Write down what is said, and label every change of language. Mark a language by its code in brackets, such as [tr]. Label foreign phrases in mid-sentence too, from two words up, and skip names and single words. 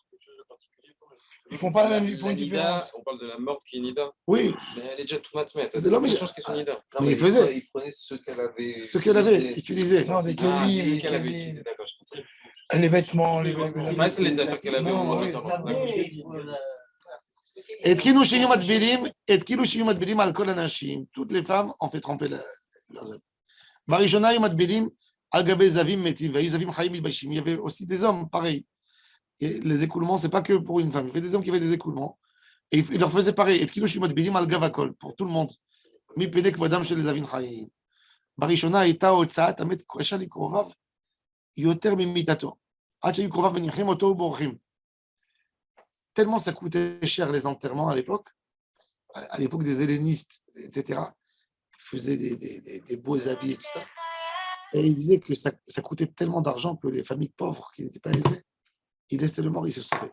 [fr] Ils font pas la même, ils font une Nida, différence. on parle de la morte qui est Nida. Oui. Mais elle est déjà tout Matamet. C'est C'est l'homme, la mais- chose qui est son Nida. Mais il faisait. Il prenait ce Ce qu'elle avait utilisé. Non, des Ah, kelim, c'est les qu'elle avait kelim. utilisé, d'accord, je comprends. Les vêtements, les Ouais, c'est les affaires qu'elle avait Non, en oui. mettant dans la [he] התקינו שיהיו מטבילים על כל הנשים. [fr] Toutes les femmes ont fait tremper leurs habits. [he] בראשונה היו מטבילים על גבי זבים מתים, והיו זבים חיים מתביישים. [fr] Il y avait aussi des hommes, pareil. Et les écoulements, c'est pas que pour une femme. Il y avait des hommes qui avaient des écoulements. Et ils leur faisaient pareil. [he] התקינו שיהיו מטבילים על גב הכל, [fr] pour tout le monde. [he] מפני כבודם של זבים חיים. בראשונה הייתה הוצאת המת קשה לקרוביו יותר ממיתתו. עד שהיו קרוביו מניחים אותו ובורחים. [fr] Tellement ça coûtait cher les enterrements à l'époque des hellénistes, etc. Ils faisaient des beaux habits et tout ça. Et ils disaient que ça coûtait tellement d'argent que les familles pauvres qui n'étaient pas aisées, ils laissaient le mort, ils se sauvaient.